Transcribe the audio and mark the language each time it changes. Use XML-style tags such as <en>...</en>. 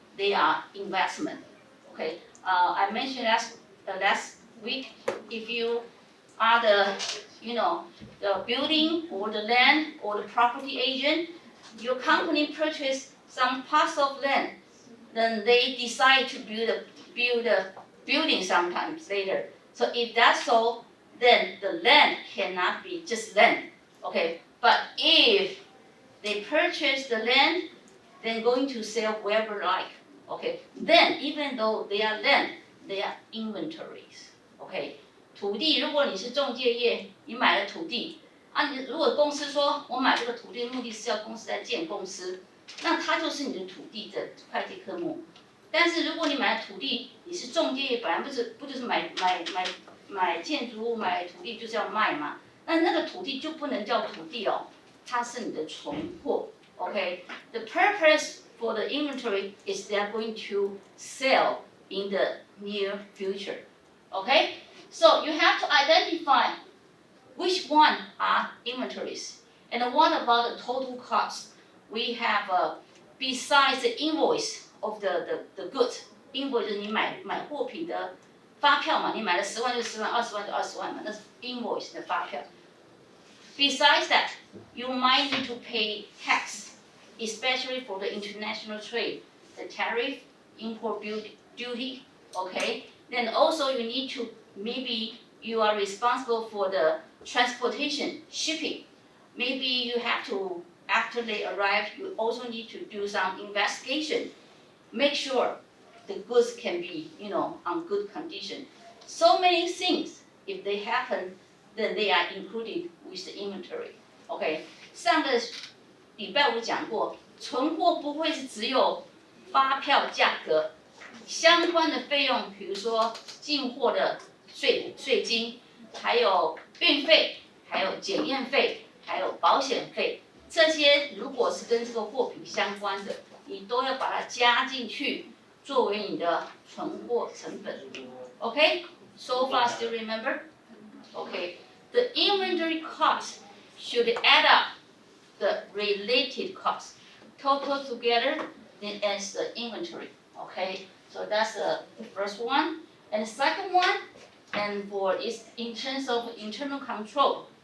<en>They are investment. Okay, I mentioned last week, if you are the building or the land or the property agent, your company purchased some parcel of land, then they decide to build a building sometimes later. So if that's so, then the land cannot be just land. Okay, but if they purchase the land, then going to sell wherever like. Okay, then even though they are land, they are inventories.</en> <zh>Okay, 土地，如果你是中介业，你买了土地，你如果公司说我买这个土地的目的是要公司来建公司，那它就是你的土地的会计科目。但是如果你买了土地，你是中介业，本来不就是买建筑物买土地就是要卖嘛？那个土地就不能叫土地哦，它是你的存货。</zh> <en>Okay, the purpose for the inventory is they are going to sell in the near future. Okay, so you have to identify which one are inventories and what about the total cost. We have besides the invoice of the goods,</en> <zh>invoice 就是你买货品的发票嘛，你买了10万就10万，20万就20万嘛，那是 invoice 的发票。</zh> <en>Besides that, you might need to pay tax, especially for the international trade, the tariff, import duty, okay? Then also you need to, maybe you are responsible for the transportation, shipping. Maybe you have to, after they arrive, you also need to do some investigation. Make sure the goods can be, on good condition. So many things, if they happen, then they are included with the inventory. Okay,</en> <zh>上个礼拜我讲过，存货不会是只有发票价格，相关的费用，比如说进货的税金，还有运费，还有检验费，还有保险费，这些如果是跟这个货品相关的，你都要把它加进去，作为你的存货成本。</zh> <en>Okay? So far, still remember? Okay. The inventory cost should add up the related costs. Total together, then adds the inventory. Okay? So that's the first one. And the second one, and for is in terms of internal control.</en>